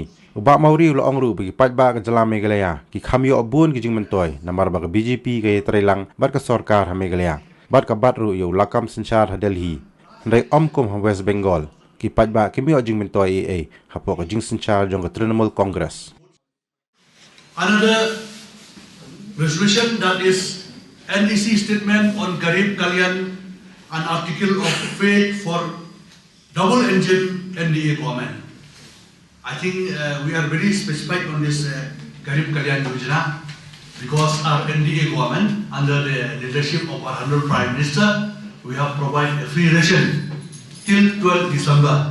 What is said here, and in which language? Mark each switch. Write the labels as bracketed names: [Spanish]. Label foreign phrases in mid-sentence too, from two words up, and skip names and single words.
[Khasi] Uba Mauri ulo ong ru bagi Paidbah ke jala Meghalaya, ki kham yok abun ke jing Myntoi, namar bagi BJP ke terilang, bat ke Sorkar ha Meghalaya. Bat ka bat ru yo lakam senchar ha Delhi. Ndai omkum ha West Bengal. Ki Paidbah kimi o jing Myntoi AA hapo ka jing senchar jong ka Trinamool Congress. [English] Another resolution, that is NDC statement on Garib Kalyan, an article of faith for double engine NDA government. I think we are very specific on this Garib Kalyan Yojana, because our NDA government, under the leadership of our Honorable Prime Minister, we have provided a free ration till 12 December.